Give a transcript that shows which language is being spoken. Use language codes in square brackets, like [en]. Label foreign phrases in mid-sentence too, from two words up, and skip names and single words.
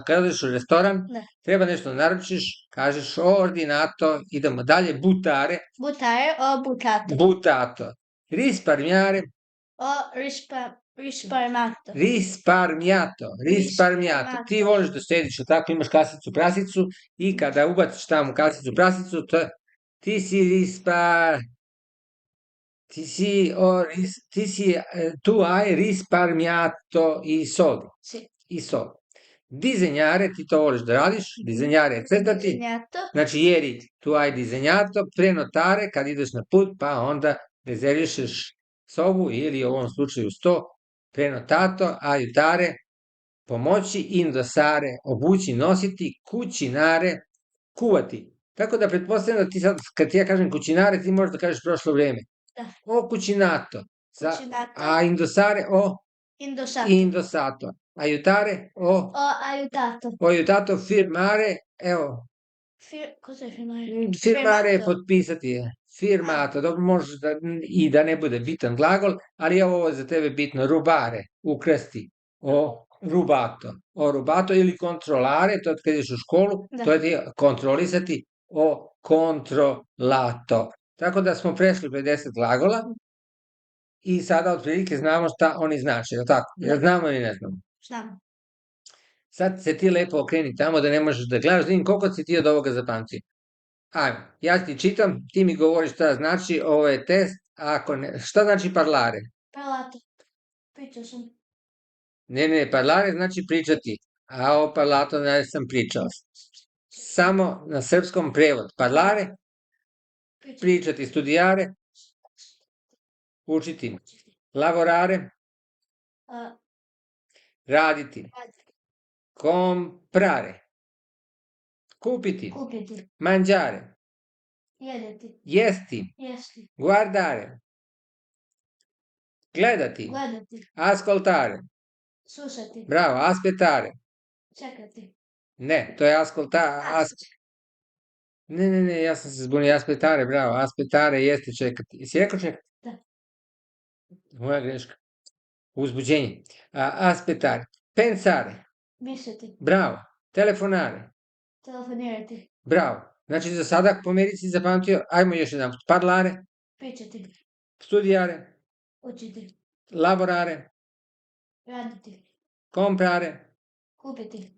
[sr] Kada odeš u restoran, treba nešto naručiš, kažeš [it] o ordinato, [sr] idemo dalje, butare. [it] O butato. Butato. Risparmiare. O Risparmiato. [sr] Ti voliš da štediš, tako imaš kasicu prasicu i kada ubaciš tamo kasicu prasicu, [it] tu hai risparmiato i soldi. I soldi. [sr] Disegnare, ti to voliš da radiš, disegnare je crtati, znači [it] ieri tu hai disegnato, [sr] prenotare, kad ideš na put, pa onda rezervišeš sobu ili u ovom slučaju sto, prenotato, aiutare, pomoći, indossare, obući, nositi, kućinare, kuvati. Tako da pretpostavljam da ti sad, kad ti ja kažem kućinare, ti možeš da kažeš prošlo vreme. [it] O cucinato. A indossare, o indossato. Aiutare, o aiutato. O aiutato, firmare, evo. Cos'è firmare? [sr] Firmare je potpisati. Firmato, dobro možeš i da ne bude bitan glagol, ali ovo je za tebe bitno. Rubare, ukrasti. [it] O rubato [sr] ili kontrolare, to je kad ideš u školu, to je kontrolisati. [it] O controllato. [sr] Tako da smo prešli 50 glagola i sada otprilike znamo šta oni znači, je li tako? Jel znamo ili ne znamo? Znamo. Sad se ti lepo okreni tamo da ne možeš da gledaš, da vidim koliko si ti od ovoga zapamtio. Ajmo, ja ti čitam, ti mi govoriš šta znači, ovo je test, Ako ne, šta znači parlare? [it] Parlato. [sr] Pričao sam. Ne, parlare znači pričati, a [it] o parlato [sr] ne sam pričao. Samo na srpskom prevod. Parlare, Pričao. pričati, studiare, učiti. [it] Lavorare, [sr] A, raditi. raditi. Comprare, kupiti. Kupiti. [it] Mangiare, [sr] Jedeti. jesti. Jesti. Guardare, gledati. Gledati. [it] Ascoltare, [sr] Slušati. [it] bravo, aspettare. [sr] Čekati. Ne, to je Ne, ja sam se zbunio, aspettare, bravo, aspettare jeste čekati. Jesi rekao čekati? Da. Moja greška. Uzbuđenje. [it] Aspettare, pensare, [sr] Misliti. [it] bravo, telefonare, [sr] Telefonirati. bravo. Znači za sada po meri si zapamtio, ajmo još jedan put. [it] Parlare, [sr] Pričati. [it] studiare, [sr] Učiti. [it] lavorare, [sr] Raditi. [it] comprare, [sr] Kupiti.